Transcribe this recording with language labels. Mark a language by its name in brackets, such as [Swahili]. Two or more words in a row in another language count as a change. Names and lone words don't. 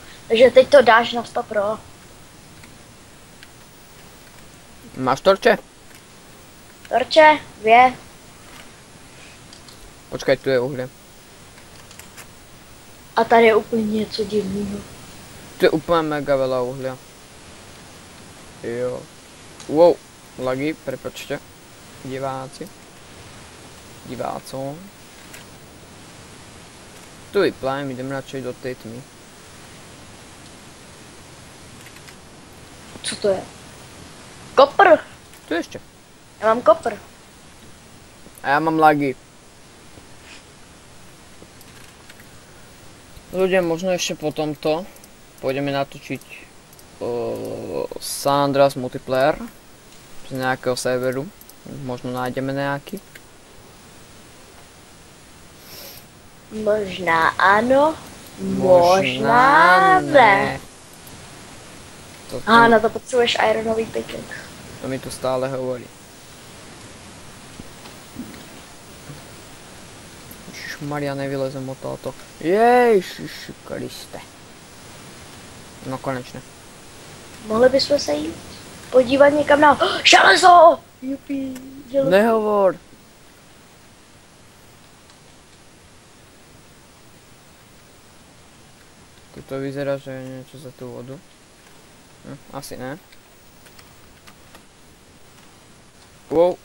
[Czech] Takže teď to dáš na 100 pro. Máš torče? Torče, 2. [Slovak] Počkaj, tu je uhlie. [Czech] A tady je úplně něco divného. [Slovak] Tu je úplne mega veľa uhlia. Jo. Wow, lagy, prepačte. Diváci. Divácom. Tu vyplájem, idem radšej do tej tmy. [Czech] Co to je? Kopr. [Slovak] Tu ešte. [Czech] Já mám kopr. [Slovak] A ja mám lagy. Ľudia, možno ešte po tomto pôjdeme natočiť San Andreas multiplayer z nejakého serveru. Možno nájdeme nejaký. [Czech] Možná ano, možná ne. Na to potřebuješ ironový pickaxe. [Slovak] To mi tu stále hovorí. Ježišmaria, nevylezem od tohoto. Ježiši Kriste. No konečne. [Czech] Mohli bychom se jít podívat někam na železo! Jupi, železo. [Slovak] Nehovor! Tuto vyzerá, že je niečo za tú vodu. [Czech] Asi ne. Wow.